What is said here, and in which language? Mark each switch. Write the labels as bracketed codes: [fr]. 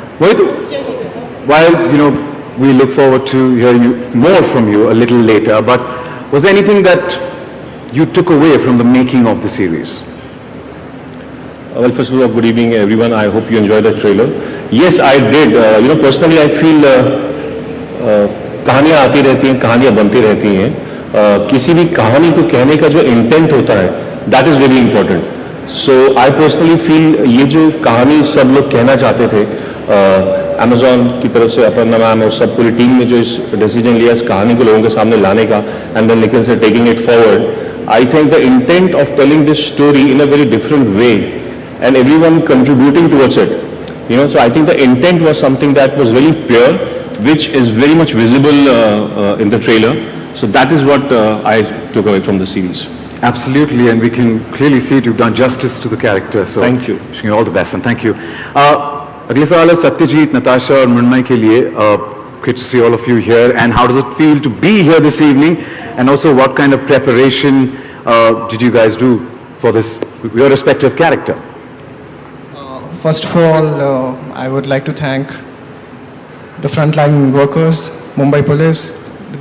[en] Mohit, while, we look forward to hearing more from you a little later, but was there anything that you took away from the making of the series? Well, first of all, good evening, everyone. I hope you enjoyed the trailer. Yes, I did. Personally, I feel [hi] कहानियाँ आती रहती हैं, कहानियाँ बनती रहती हैं. किसी भी कहानी को कहने का जो इंटेंट होता है, [en] that is very important. So I personally feel [hi] ये जो कहानी सब लोग कहना चाहते थे, Amazon की तरफ से अपर्णा मैम और सब पूरी टीम ने जो इस डिसीजन लिया इस कहानी को लोगों के सामने लाने का, [en] and then Nikhil से taking it forward, I think the intent of telling this story in a very different way and everyone contributing towards it, so I think the intent was something that was really pure, which is very much visible in the trailer. So that is what I took away from the series. Absolutely, and we can clearly see it. You've done justice to the character. So Thank you. Wishing you all the best, and thank you. [hi] अगले सवाल है Satyajit, Natasha और मृण्मय के लिए. [en] Great to see all of you here. And how does it feel to be here this evening? And also, what kind of preparation did you guys do for this, your respective character? First of all, I would like to thank the frontline workers, Mumbai Police, the